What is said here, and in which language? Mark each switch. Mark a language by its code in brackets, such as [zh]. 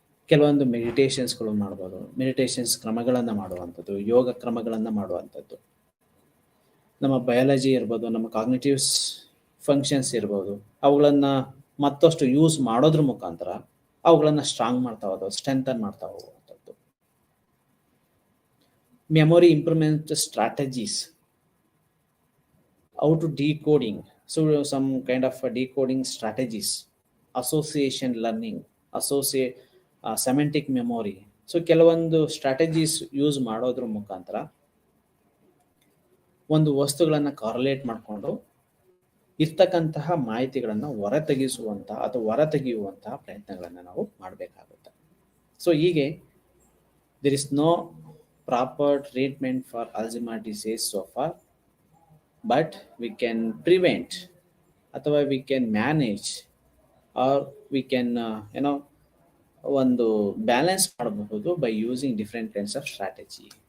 [kn] ಕೆಲವೊಂದು ಮೆಡಿಟೇಷನ್ಸ್ಗಳು ಮಾಡ್ಬೋದು, ಮೆಡಿಟೇಷನ್ಸ್ ಕ್ರಮಗಳನ್ನು ಮಾಡುವಂಥದ್ದು, ಯೋಗ ಕ್ರಮಗಳನ್ನು ಮಾಡುವಂಥದ್ದು. ನಮ್ಮ ಬಯಾಲಜಿ ಇರ್ಬೋದು, ನಮ್ಮ ಕಾಗ್ನಿಟಿವ್ಸ್ ಫಂಕ್ಷನ್ಸ್ ಇರ್ಬೋದು, ಅವುಗಳನ್ನು ಮತ್ತಷ್ಟು ಯೂಸ್ ಮಾಡೋದ್ರ ಮುಖಾಂತರ ಅವುಗಳನ್ನು ಸ್ಟ್ರಾಂಗ್ ಮಾಡ್ತಾ ಹೋಗೋದು, ಸ್ಟ್ರೆಂಥನ್ ಮಾಡ್ತಾ ಹೋಗುವಂಥದ್ದು. [en] Memory improvement strategies, how to decoding, so some kind of decoding strategies, association learning, semantic memory. [kn] So ಕೆಲವೊಂದು ಸ್ಟ್ರಾಟಜೀಸ್ ಯೂಸ್ ಮಾಡೋದ್ರ ಮುಖಾಂತರ ಒಂದು ವಸ್ತುಗಳನ್ನು ಕಾರ್ಲೇಟ್ ಮಾಡಿಕೊಂಡು ಇರ್ತಕ್ಕಂತಹ ಮಾಹಿತಿಗಳನ್ನು ಹೊರತೆಗೆಯುವಂತಹ ಪ್ರಯತ್ನಗಳನ್ನು ನಾವು ಮಾಡಬೇಕಾಗುತ್ತೆ. ಸೊ ಹೀಗೆ [en] there is no proper treatment for Alzheimer's disease so far, but we can prevent ಅಥವಾ we can manage or we can [kn] ಒಂದು ಬ್ಯಾಲೆನ್ಸ್ ಮಾಡಬಹುದು [en] by using different kinds of strategy.